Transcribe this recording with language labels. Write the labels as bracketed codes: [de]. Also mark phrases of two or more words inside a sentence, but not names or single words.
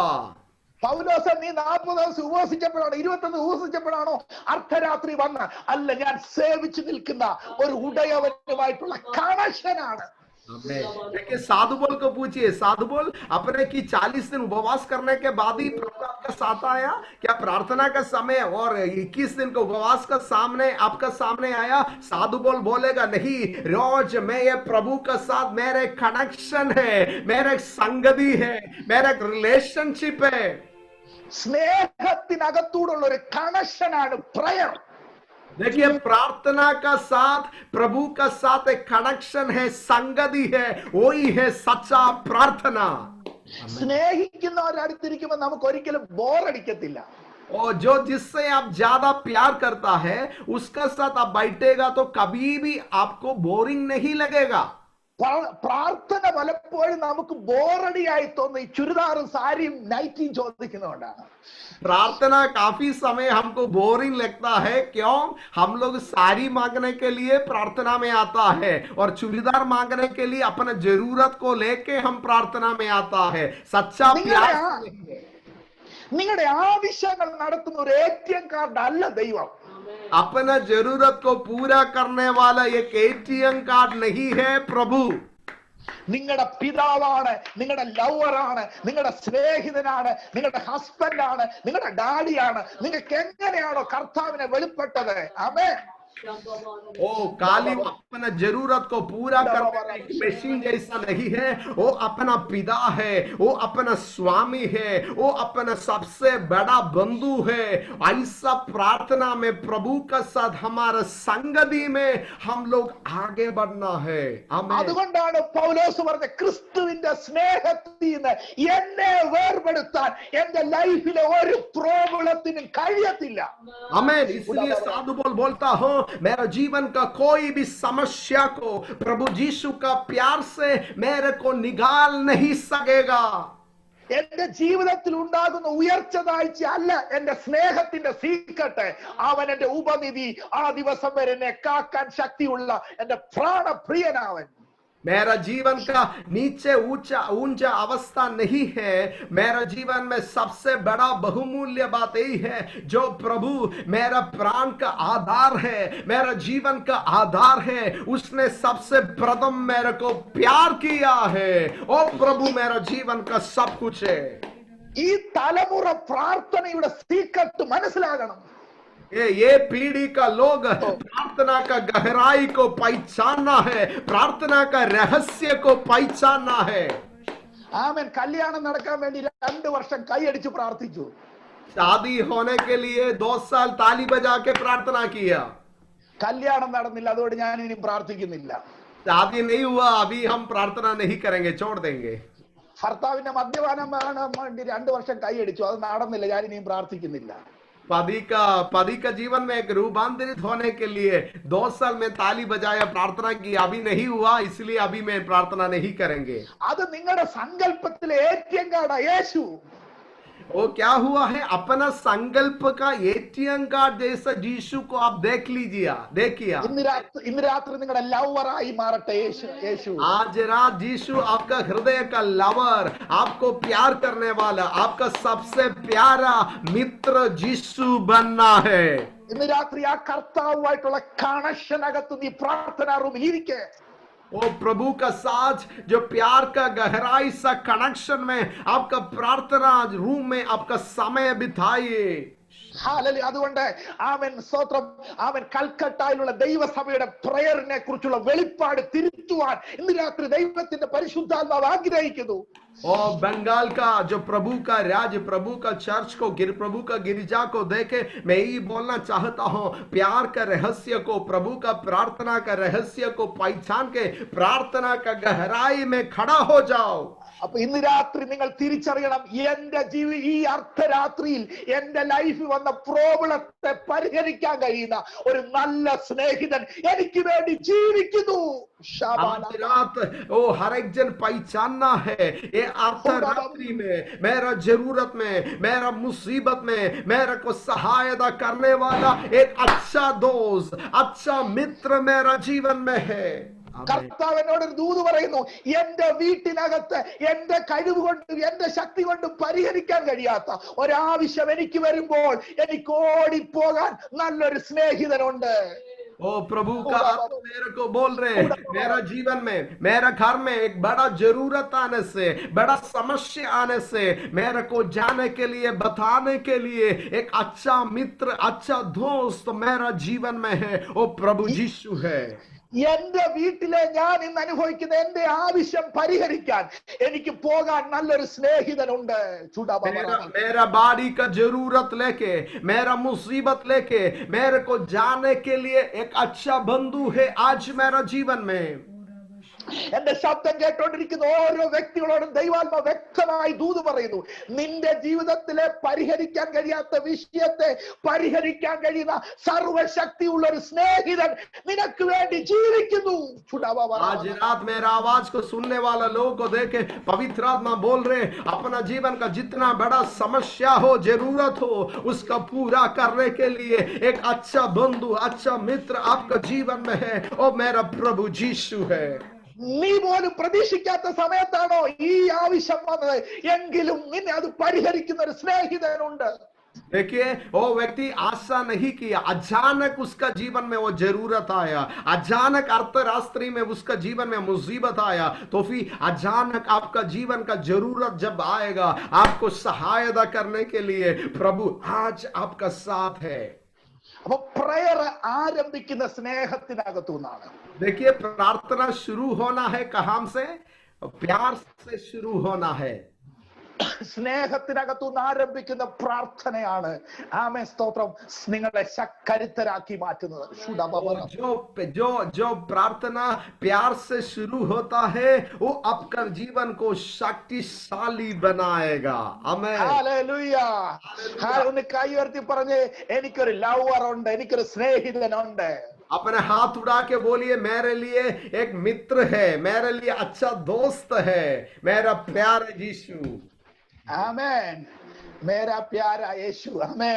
[ml] പൗലോസ്, നീ 40 ദിവസം ഉപവസിച്ചപ്പോഴാണോ 21 ഉപവസിച്ചപ്പോഴാണോ അർദ്ധരാത്രി വന്ന? അല്ല, ഞാൻ സേവിച്ചു നിൽക്കുന്ന ഒരു ഉടയവനുമായിട്ടുള്ള കണക്ഷനാണ്. [hi] देखिए, साधु बोल को पूछिए, साधु बोल अपने की 40 दिन उपवास करने के बाद ही प्रभु आपका साथ आया क्या? प्रार्थना का समय और 21 दिन का उपवास का सामने आपका सामने आया? साधु बोल बोलेगा, नहीं, रोज मैं ये प्रभु का साथ, मेरे कनेक्शन है, मेरे संगति है, मेरा रिलेशनशिप है. [ml] സ്നേഹത്തിനകത്തൂടുള്ള ഒരു കണക്ഷനാണ് പ്രയർ. [hi] देखिए, प्रार्थना का साथ, प्रभु का साथ एक कनेक्शन है, संगति है, वही है सच्चा प्रार्थना. [ml] സ്നേഹിക്കുന്നവരടുത്തിരിക്കുമ്പോൾ നമുക്ക് ഒരിക്കലും ബോറടിക്കത്തില്ല. [hi] और जो जिससे आप ज्यादा प्यार करता है उसका साथ आप बैठेगा तो कभी भी आपको बोरिंग नहीं लगेगा. [ml] പ്രാർത്ഥന പലപ്പോഴും നമുക്ക് ബോറടിയായി തോന്നി ചുരിദാറും സാരിയും നൈറ്റിയും ചോദിക്കുന്നതുകൊണ്ടാണ്. [hi] प्रार्थना काफी समय हमको बोरिंग लगता है. क्यों? हम लोग साड़ी मांगने के लिए प्रार्थना में आता है और चूड़ीदार मांगने के लिए अपने जरूरत को लेके हम प्रार्थना में आता है. सच्चा प्यार [ml] നിങ്ങളുടെ ആവശ്യങ്ങൾ നടത്തുന്ന ഒരു [en] ATM card [ml] അല്ല ദൈവം. [hi] अपना जरूरत को पूरा करने वाला एक [en] ATM card [hi] नहीं है प्रभु. [ml] നിങ്ങളുടെ പിതാവാണ്, നിങ്ങളുടെ ലവറാണ്, നിങ്ങളുടെ സ്നേഹിതനാണ്, നിങ്ങളുടെ ഹസ്ബൻഡാണ്, നിങ്ങളുടെ ഡാഡിയാണ്. നിങ്ങൾക്ക് എങ്ങനെയാണോ കർത്താവിനെ വെളിപ്പെട്ടത്? ആമേൻ. [hi] ओ काली अपना जरूरत को पूरा करने का मशीन जैसा नहीं है. वो अपना पिता है, वो अपना स्वामी है, वो अपना सबसे बड़ा बंधु है. ऐसा प्रार्थना में प्रभु का साथ हमारा संगति में हम लोग आगे बढ़ना है. [ml] അതുകൊണ്ടാണ് പൗലോസ് പറഞ്ഞ ക്രിസ്തുവിന്റെ സ്നേഹത്തിൽ നിന്ന് എന്നെ വേർപെടുത്താൻ എന്റെ ലൈഫിലെ ഒരു പ്രോബ്ലത്തിനും കഴിയത്തില്ല. [hi] आमेन. इसलिए साधु बोलता हूं, मेरा जीवन का कोई भी समस्या को प्रभु यीशु का प्यार से मेरे को निकाल नहीं सकेगा. [ml] എന്റെ ജീവിതത്തിൽ ഉണ്ടാകുന്ന ഉയർച്ച താഴ്ച അല്ല എന്റെ സ്നേഹത്തിന്റെ സീക്രട്ട്. അവൻ എന്റെ ഉപനിധി. ആ ദിവസം വരെ എന്നെ കാക്കാൻ ശക്തിയുള്ള എന്റെ പ്രാണപ്രിയനാവൻ. [hi] मेरा जीवन का नीचे ऊंचा अवस्था नहीं है. मेरा जीवन में सबसे बड़ा बहुमूल्य बात यही है, जो प्रभु मेरा प्राण का आधार है, मेरा जीवन का आधार है. उसने सबसे प्रथम मेरे को प्यार किया है. ओ प्रभु मेरा जीवन का सब कुछ है. [ml] ഈ തലമുറ പ്രാർത്ഥനയുടെ സീക്രട്ട് മനസ്സിലാകണം. [hi] ये पीढ़ी का लोग प्रार्थना का गहराई को पहचानना है, प्रार्थना का रहस्य को पहचानना है. [ml] ആമേൻ. കല്യാണം നടക്കാൻ വേണ്ടി 2 വർഷം കൈയടിച്ച് പ്രാർത്ഥിച്ചു. [hi] शादी होने के लिए 2 साल ताली बजा के प्रार्थना किया. [ml] കല്യാണം നടന്നില്ല, അതുകൊണ്ട് ഞാൻ ഇനി പ്രാർത്ഥിക്കുന്നില്ല. [hi] शादी नहीं हुआ, अभी हम प्रार्थना नहीं करेंगे, छोड़ देंगे. [ml] ഭർത്താവിന്റെ മദ്യപാനം വേണ്ടി 2 വർഷം കൈയടിച്ചു, അത് നടന്നില്ല, ഞാൻ ഇനിയും പ്രാർത്ഥിക്കുന്നില്ല. [hi] पति का जीवन में एक रूपांतरित होने के लिए 2 साल में ताली बजाया, प्रार्थना की, अभी नहीं हुआ, इसलिए अभी मैं प्रार्थना नहीं करेंगे. [ml] അത് നിങ്ങളുടെ സങ്കല്പത്തിലെ [en] ATM card [ml] യേശു. [hi] वो क्या हुआ है, अपना संकल्प का [en] ATM card [hi] जैसा यीशु को आप देख लीजिए, देखिए। [ml] ഇന്ന് രാത്രി നിങ്ങളുടെ ലവറായി മാറട്ടെ യേശു. [hi] आज रात यीशु आपका हृदय का लवर, आपको प्यार करने वाला, आपका सबसे प्यारा मित्र यीशु बनना है. [ml] ഇന്ന് രാത്രി ആ കർത്താവുമായിട്ടുള്ള കണക്ഷനകത്ത് നീ പ്രാർത്ഥനാ റൂമിൽ ഇരിക്കെ. [hi] वो प्रभु का साथ जो प्यार का गहराई सा कनेक्शन में आपका प्रार्थना रूम में आपका समय बिताइए. [ml] ഹല്ലേലൂയ. അതുകൊണ്ട് ആമേൻ, സ്തോത്രം. ആമേൻ. കൽക്കട്ടയിലുള്ള ദൈവസഭയുടെ പ്രയറിനെ കുറിച്ചുള്ള വെളിപ്പാട് തിരുത്തുവാൻ ഇന്ന് രാത്രി ദൈവത്തിന്റെ പരിശുദ്ധാത്മാവ് ആഗ്രഹിക്കുന്നു. [hi] और बंगाल का जो प्रभु का राज्य, प्रभु का चर्च को, प्रभु का गिरजा को देखे मैं यही बोलना चाहता हूं, प्यार का रहस्य को, प्रभु का प्रार्थना का रहस्य को पहचान के प्रार्थना का गहराई में खड़ा हो जाओ. [ml] അപ്പൊ ഇന്ന് രാത്രി നിങ്ങൾ തിരിച്ചറിയണം, എന്റെ ഈ അർദ്ധരാത്രിയിൽ എന്റെ ലൈഫിൽ വന്ന പ്രോബ്ലത്തെ പരിഹരിക്കാൻ കഴിയുന്ന ഒരു നല്ല സ്നേഹിതൻ എനിക്ക് വേണ്ടി ജീവിക്കുന്നു. [hi] आज रात वो हर एक जन पहचानना है, ये अर्धरात्रि में मेरा जरूरत में, मेरा मुसीबत में मेरे को सहायता करने वाला एक अच्छा दोस्त, अच्छा मित्र मेरा जीवन में है. [ml] കർത്താവ് എന്നോട് ഒരു ദൂത് പറയുന്നു, എന്റെ വീട്ടിനകത്ത് എന്റെ കഴിവ് കൊണ്ട് എന്റെ ശക്തി കൊണ്ട് പരിഹരിക്കാൻ കഴിയാത്ത ഒരാവശ്യം എനിക്ക് വരുമ്പോൾ എനിക്ക് ഓടിപ്പോകാൻ നല്ലൊരു സ്നേഹിതനുണ്ട്. [hi] ओ प्रभु का आत्मा मेरे को बोल रहे हैं, मेरा जीवन में, मेरा घर में एक बड़ा जरूरत आने से, बड़ा समस्या आने से मेरे को जाने के लिए, बताने के लिए एक अच्छा मित्र, अच्छा दोस्त मेरा जीवन में है, वो प्रभु यीशु है. [ml] എന്റെ വീട്ടിലെ ഞാൻ ഇന്ന് അനുഭവിക്കുന്ന എന്റെ ആവശ്യം പരിഹരിക്കാൻ എനിക്ക് പോകാൻ നല്ലൊരു സ്നേഹിതനുണ്ട്. [hi] मेरा बाड़ी का जरूरत लेके, मेरा मुसीबत लेके मेरे को जाने के लिए एक अच्छा बंधु है आज मेरा जीवन में. [ml] എന്റെ ശബ്ദം കേട്ടോണ്ടിരിക്കുന്ന ഓരോ വ്യക്തികളോടും ദൈവാത്മ വ്യക്തമായി ദൂത് പറയുന്നു, നിന്റെ ജീവിതത്തിലെ പരിഹരിക്കാൻ കഴിയാത്ത വിഷയത്തെ പരിഹരിക്കാൻ കഴിയുന്ന സർവശക്തിയുള്ള ഒരു സ്നേഹിതൻ നിനക്ക് വേണ്ടി ജീവിക്കുന്നു. [hi] आज रात मेरा आवाज को सुनने वाला लोगों को देखे पवित्र आत्मा बोल रहे, अपना जीवन का जितना बड़ा समस्या हो, जरूरत हो, उसका पूरा करने के लिए एक अच्छा बंधु, अच्छा मित्र आपका जीवन में है, और मेरा प्रभु यीशु है. [ml] നീ പോലും പ്രതീക്ഷിക്കാത്ത സമയത്താണോ ഈ ആവശ്യം വന്നത്, എങ്കിലും നിന്നെ അത് പരിഹരിക്കുന്ന ഒരു സ്നേഹിതനുണ്ട്. [hi] देखिए वो व्यक्ति आशा नहीं किया, अचानक उसका जीवन में वो जरूरत आया, अचानक अर्थरात्रि में उसका जीवन में मुसीबत आया, तो फिर अचानक आपका जीवन का जरूरत जब आएगा, आपको सहायता करने के लिए प्रभु आज आपका साथ है. അപ്പൊ പ്രയർ ആരംഭിക്കുന്ന സ്നേഹത്തിനകത്തു നിന്നാണ്. देखिए प्रार्थना शुरू होना है कहां से? प्यार से शुरू होना है. [ml] സ്നേഹത്തിനകത്തു നിന്ന് ആരംഭിക്കുന്ന പ്രാർത്ഥനയാണ് ആമേൻ, സ്തോത്രം, നിങ്ങളെ കരുത്തരാക്കി മാറ്റുന്നത്. [hi] जो प्रार्थना प्यार से शुरू होता है वो आपका जीवन को शक्तिशाली बनाएगा. आमीन. [ml] ഹല്ലേലൂയ. ഒന്ന് കൈ ഉയർത്തി പറഞ്ഞേ, എനിക്കൊരു ലവർ ഉണ്ട്, എനിക്കൊരു സ്നേഹിതനുണ്ട്. [hi] अपने हाथ उड़ा के बोलिए, मेरे लिए एक मित्र है, मेरे लिए अच्छा दोस्त है, मेरा प्यारा यीशु. [ml] ആമേൻ. [hi] मेरा प्यारा यीशु. [ml] ആമേൻ.